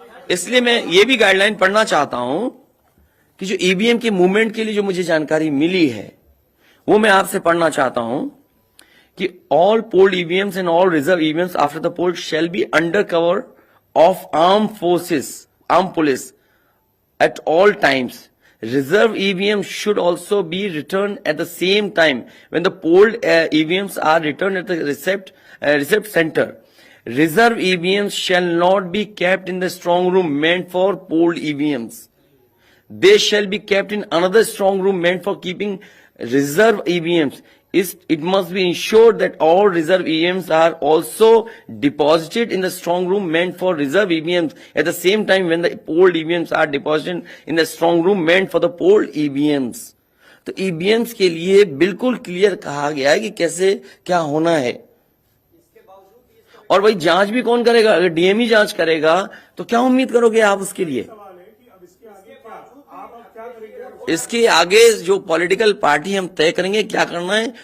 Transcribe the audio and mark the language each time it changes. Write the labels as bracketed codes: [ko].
[hi] इसलिए मैं ये भी गाइडलाइन पढ़ना चाहता हूं कि जो ईवीएम के मूवमेंट के लिए जो मुझे जानकारी मिली है, वो मैं आपसे पढ़ना चाहता हूं कि [en] All polled EVMs and all reserve EVMs after the poll shall be under cover of armed forces, armed police at all times, reserve EVM should also be returned at the same time when the polled EVMs are returned at the receipt center. Reserve EVMs shall not be kept in the strong room meant for polled EVMs. They shall be kept in another strong room meant for keeping reserve EVMs. It must be ensured that all reserve EVMs are also deposited in the strong room meant for reserve EVMs at the same time when the polled EVMs are deposited in the strong room meant for the polled EVMs. [hi] तो EVMs के लिए बिल्कुल clear कहा गया है कि कैसे क्या होना है। और भाई जांच भी कौन करेगा? अगर डीएम जांच करेगा तो क्या उम्मीद करोगे आप उसके लिए? सवाल है कि अब इसके आगे क्या आप अब क्या करेंगे? इसके आगे जो पॉलिटिकल पार्टी हम तय करेंगे क्या करना है।